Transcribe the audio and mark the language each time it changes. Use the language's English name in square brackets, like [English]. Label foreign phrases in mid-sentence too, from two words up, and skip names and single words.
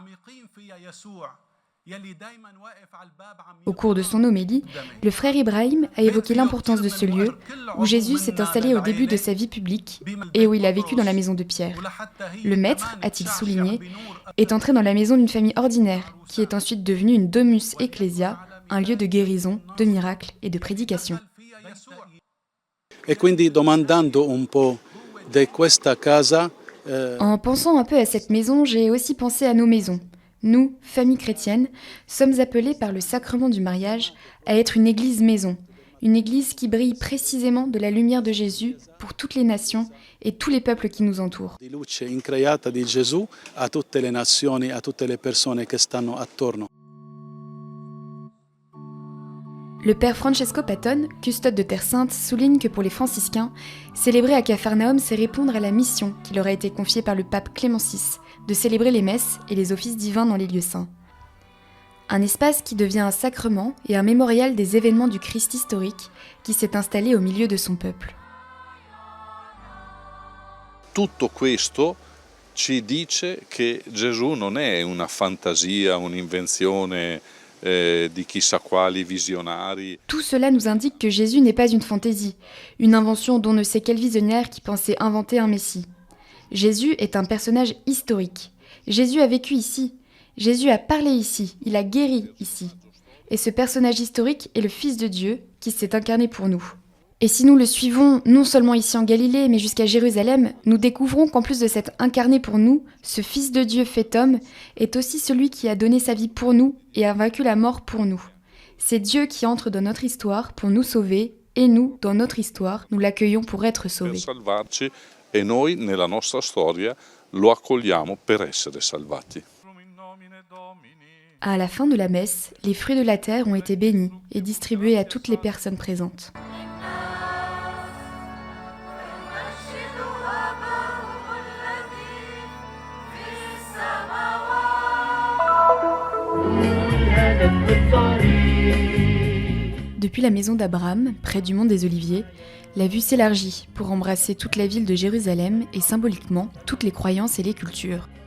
[French] Au cours de son homélie, le frère Ibrahim a évoqué l'importance de ce lieu où Jésus s'est installé au début de sa vie publique et où il a vécu dans la maison de Pierre. Le maître, a-t-il souligné, est entré dans la maison d'une famille ordinaire qui est ensuite devenue une [Latin] domus ecclesia, [French] un lieu de guérison, de miracles et de prédication. [Italian] E quindi domandando un po' di questa casa. [French] En pensant un peu à cette maison, j'ai aussi pensé à nos maisons. Nous, famille chrétienne, sommes appelés par le sacrement du mariage à être une église maison, une église qui brille précisément de la lumière de Jésus pour toutes les nations et tous les peuples qui nous entourent. [Italian] Di luce increata di Gesù a tutte le nazioni, a tutte le persone che stanno attorno. [French] Le père Francesco Patton, custode de Terre Sainte, souligne que pour les franciscains, célébrer à Capharnaüm, c'est répondre à la mission qui leur a été confiée par le pape Clément VI, de célébrer les messes et les offices divins dans les lieux saints. Un espace qui devient un sacrement et un mémorial des événements du Christ historique qui s'est installé au milieu de son peuple. [Italian] Tutto questo ci dice che Gesù non è una fantasia, un'invenzione di chissà quali visionari. [French] Tout cela nous indique que Jésus n'est pas une fantaisie, une invention d'on ne sait quel visionnaire qui pensait inventer un Messie. Jésus est un personnage historique. Jésus a vécu ici. Jésus a parlé ici. Il a guéri ici. Et ce personnage historique est le Fils de Dieu qui s'est incarné pour nous. Et si nous le suivons non seulement ici en Galilée, mais jusqu'à Jérusalem, nous découvrons qu'en plus de s'être incarné pour nous, ce Fils de Dieu fait homme est aussi celui qui a donné sa vie pour nous et a vaincu la mort pour nous. C'est Dieu qui entre dans notre histoire pour nous sauver, et nous, dans notre histoire, nous l'accueillons pour être sauvés. [Italian] Per salvarci e noi nella nostra storia lo accogliamo per essere salvati. [French] À la fin de la messe, les fruits de la terre ont été bénis et distribués à toutes les personnes présentes. Depuis la maison d'Abraham, près du mont des Oliviers, la vue s'élargit pour embrasser toute la ville de Jérusalem et symboliquement toutes les croyances et les cultures.